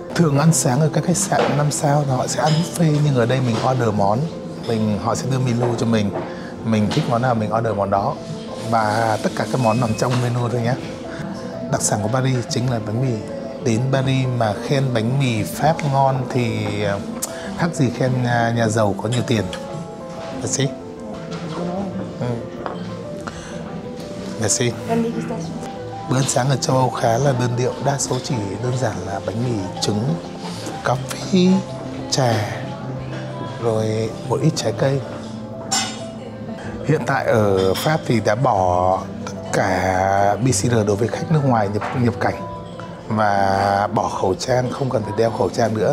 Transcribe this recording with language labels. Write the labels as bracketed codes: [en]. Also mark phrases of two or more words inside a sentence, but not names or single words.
[vi] Thường ăn sáng ở các khách sạn 5 sao họ sẽ ăn buffet, nhưng ở đây mình order món, họ sẽ đưa menu cho mình thích món nào mình order món đó và tất cả các món nằm trong menu thôi nhé. Đặc sản của Paris chính là bánh mì. Đến Paris mà khen bánh mì Pháp ngon thì khác gì khen nhà giàu có nhiều tiền. [en] That's it. [fr] Merci. Con dégustation. [vi] Bữa ăn sáng ở châu Âu khá là đơn điệu, đa số chỉ đơn giản là bánh mì, trứng, cà phê, trà, rồi một ít trái cây. Hiện tại ở Pháp thì đã bỏ tất cả PCR đối với khách nước ngoài nhập cảnh và bỏ khẩu trang, không cần phải đeo khẩu trang nữa.